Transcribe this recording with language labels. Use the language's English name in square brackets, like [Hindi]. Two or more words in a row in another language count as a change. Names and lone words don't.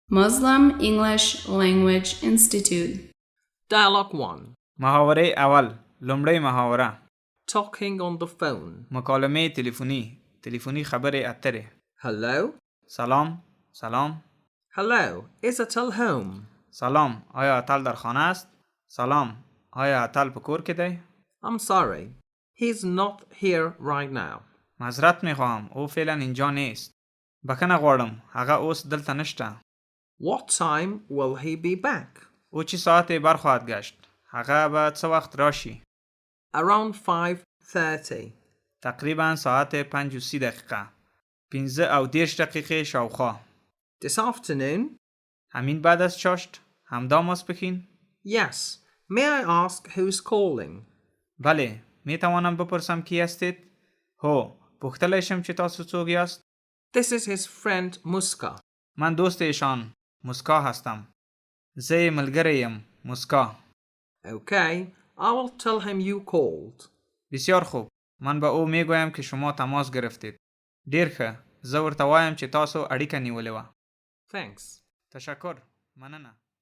[English] Muslim English Language Institute. Dialogue 1. [Persian] محاوره اول [Pashto] لومړی محاوره [English] Talking on the phone. [Persian] مکالمه تلفنی [Pashto] خبرې اترې [English] Hello? [Persian] سلام [English] Hello, is Atal home? [Persian] سلام آیا اتل در خانه است؟ [Pashto] سلام آیا اتل په کور کې دی؟ [English] I'm sorry. He's not here right now. [Persian] معذرت میخواهم او فعلا اینجا نیست. [Pashto] بخښنه غواړم هغه اوس دلته نشته. [English] What time will he be back? [Persian] او چی ساعت برخواهد گشت؟ [Pashto] هغه به څه وخت راشي؟ [English] Around 5:30. [Persian] تقریبا ساعت 5:30 دقیقه. 15 دقیقه شاوخوا. [English] This afternoon? [Persian] همین بعد از چاشت؟ [Pashto] همدا ماسپښین؟ [English] Yes. May I ask who's calling? [Persian] بله می توانم بپرسم کی هستید؟ [Pashto] هو پوښتلی شم چې تاسو څوک یاست؟ [English] This is his friend Muska. [Persian] من دوست ایشان مسکا هستم. [Pashto] زه ملګری یم مسکا. [English] Okay, I will tell him you called. [Persian] بسیار خوب. من به او میگویم که شما تماس گرفتید. [Pashto] ډیر ښه. زه ورته وایم چې تاسو اړیکه نیولې وه. [English] Thanks. [Persian] تشکر. مننه.